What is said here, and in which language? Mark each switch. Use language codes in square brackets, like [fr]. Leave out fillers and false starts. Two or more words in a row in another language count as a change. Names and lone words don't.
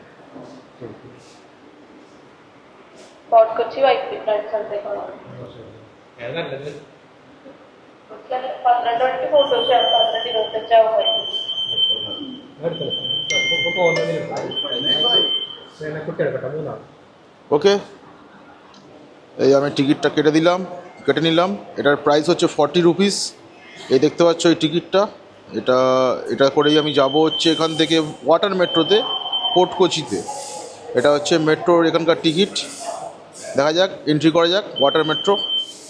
[ml] Fort Kochi White Pit സ്ഥലത്തേക്ക് ഏതാ നല്ലത് 12 മണിക്ക് ഫോട്ടോ 12:25 ആവുമായിരിക്കും. കുട്ടിയെടുക്കട്ടെ മൂന്നാണ്। [bn] ওকে, এই আমি টিকিটটা কেটে নিলাম। এটার প্রাইস হচ্ছে 40 রুপিস। এই দেখতে পাচ্ছ এই টিকিটটা, এটা করেই আমি যাব হচ্ছে এখান থেকে ওয়াটার মেট্রোতে ফোর্ট কোচিতে। এটা হচ্ছে মেট্রোর এখানকার টিকিট। দেখা যাক, এন্ট্রি করা যাক [en] water metro.